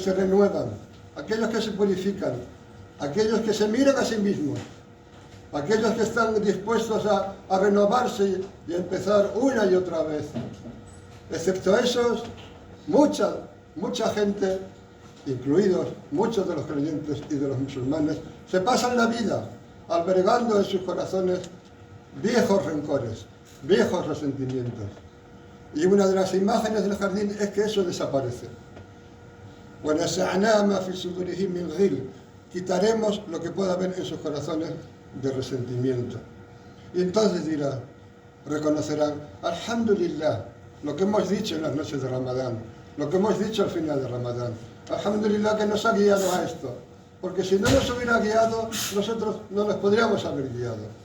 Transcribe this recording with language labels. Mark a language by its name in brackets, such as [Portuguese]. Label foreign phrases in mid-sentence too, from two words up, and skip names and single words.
[Spanish] se renuevan, aquellos que se purifican, aquellos que se miran a sí mismos, aquellos que están dispuestos a renovarse y a empezar una y otra vez, excepto esos, mucha gente, incluidos muchos de los creyentes y de los musulmanes, se pasan la vida albergando en sus corazones viejos rencores, viejos resentimientos. Y una de las imágenes del jardín es que eso desaparece. [Arabic] وَنَزَعْنَا مَا فِي صُدُورِهِم مِّن غِلٍّ, [Spanish] quitaremos lo que pueda haber en sus corazones de resentimiento. Y entonces dirá, reconocerán: Alhamdulillah, lo que hemos dicho en las noches de Ramadán, lo que hemos dicho al final de Ramadán. Alhamdulillah que nos ha guiado a esto, porque si no nos hubiera guiado, nosotros no nos podríamos haber guiado.